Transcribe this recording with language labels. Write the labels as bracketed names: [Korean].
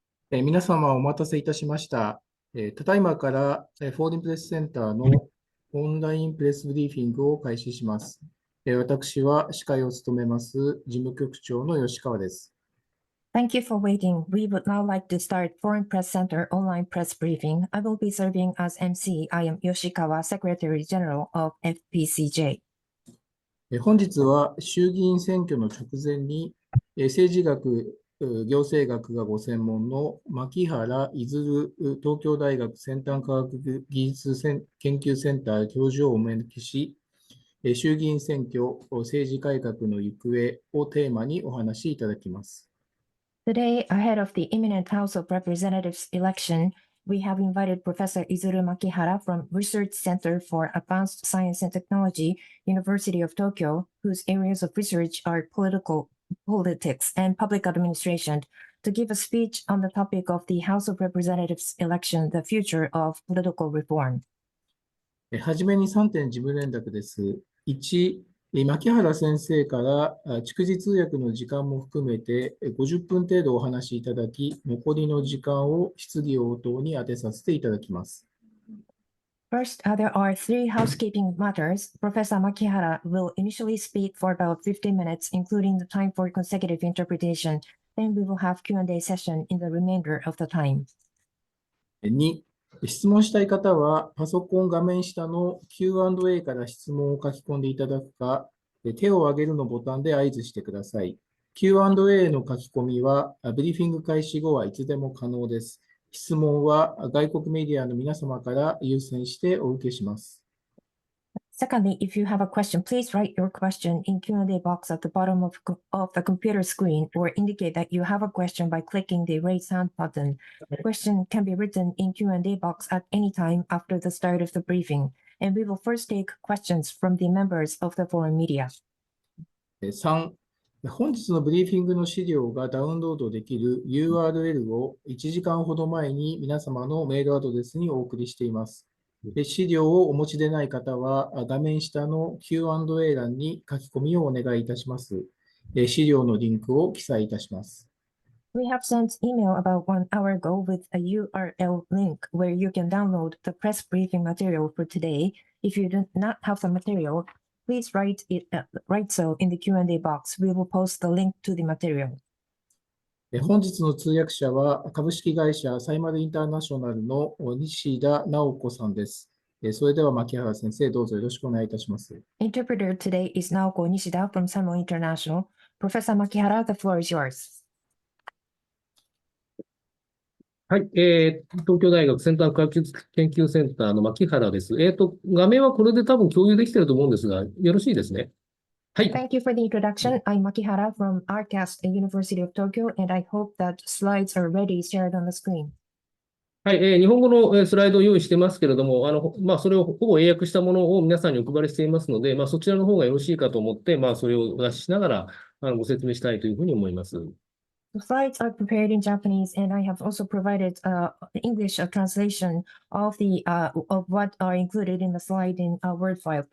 [Japanese] 皆様お待たせいたしました。ただいまからフォーリンプレスセンターのオンラインプレスブリーフィングを開始します。私は司会を務めます事務局長の吉川です。 [English] Thank you for waiting. We would now like to start Foreign Press Center online press briefing. I will be serving as MC. I am Yoshikawa, Secretary General of FPCJ. [Japanese] 本日は衆議院選挙の直前に政治学、行政学がご専門の牧原Izuru東京大学先端科学技術研究センター教授をお招きし、衆議院選挙政治改革の行方をテーマにお話しいただきます。 [English] Today, ahead of the imminent House of Representatives election, we have invited Professor Izuru Makihara from Research Center for Advanced Science and Technology, University of Tokyo, whose areas of research are politics and public administration, to give a speech on the topic of the House of Representatives election, the future of political reform. [Japanese] はじめに3点事務連絡です。1、牧原先生から逐次通訳の時間も含めて50分程度お話しいただき、残りの時間を質疑応答に当てさせていただきます。 [English] First, there are three housekeeping matters. Professor Makihara will initially speak for about 50 minutes, including the time for consecutive interpretation. Then we will have Q&A session in the remainder of the time. [Japanese] 2、質問したい方は、パソコン画面下の Q&A から質問を書き込んでいただくか、手を挙げるのボタンで合図してください。 Q&A の書き込みは、ブリーフィング開始後はいつでも可能です。質問は外国メディアの皆様から優先してお受けします。 [English] Secondly, if you have a question, please write your question in Q&A box at the bottom of the computer screen or indicate that you have a question by clicking the raise hand button. The question can be written in Q&A box at any time after the start of the briefing, and we will first take questions from the members of the foreign media. [Japanese] 3、本日のブリーフィングの資料がダウンロードできる URL を1時間ほど前に皆様のメールアドレスにお送りしています。資料をお持ちでない方は、画面下の Q&A 欄に書き込みをお願いいたします。資料のリンクを記載いたします。 [English] We have sent email about 1 hour ago with a URL link where you can download the press briefing material for today. If you do not have the material, please write so in the Q&A box. We will post the link to the material. [Japanese] 本日の通訳者は株式会社サイマルインターナショナルの西田直子さんです。それでは牧原先生、どうぞよろしくお願いいたします。 [English] Interpreter today is Naoko Nishida from Saimo International. Professor Makihara, the floor is yours. [Japanese] はい、東京大学先端科学技術研究センターの牧原です。画面はこれで多分共有できていると思うんですが、よろしいですね。はい。 [English] Thank you for the introduction. I'm Makihara from ARCAST, University of Tokyo, and I hope that slides are ready shared on the screen. [Japanese] はい、日本語のスライドを用意してますけれども、それをほぼ英訳したものを皆さんにお配りしていますので、そちらの方がよろしいかと思って、それをお出ししながらご説明したいというふうに思います。 [English] The slides are prepared in Japanese, and I have also provided English translation of what are included in the slide in a Word file.